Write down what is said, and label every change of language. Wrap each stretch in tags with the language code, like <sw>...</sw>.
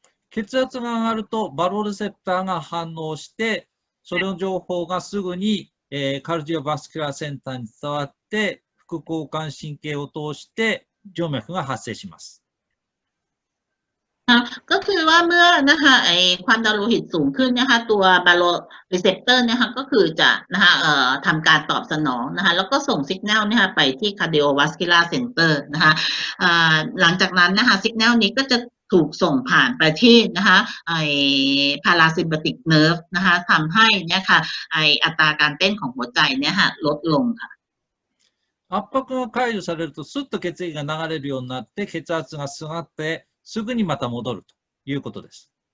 <ja>血圧が上がるとバロレセプターが反応してその情報がすぐに、カルディオバスキュラーセンターに伝わって副交感神経を通して静脈が発生します。</ja> <th>ก็คือว่าเมื่อนะคะความดันโลหิตสูงขึ้นนะคะตัวบาโลรีเซปเตอร์นะคะก็คือจะนะคะทำการตอบสนองนะคะแล้วก็ส่งสัญญาณนะคะไปที่ cardiovascular center นะคะหลังจากนั้นนะคะสัญญาณนี้ก็จะถูกส่งผ่านไปที่นะคะparasympathetic nerve นะคะทำให้เนี่ยค่ะอัตราการเต้นของหัวใจเนี่ยค่ะลดลงค่ะ</th> <ja>圧迫が解除されるとスッと血液が流れるようになって血圧が下がってすぐにまた戻るということです。</ja>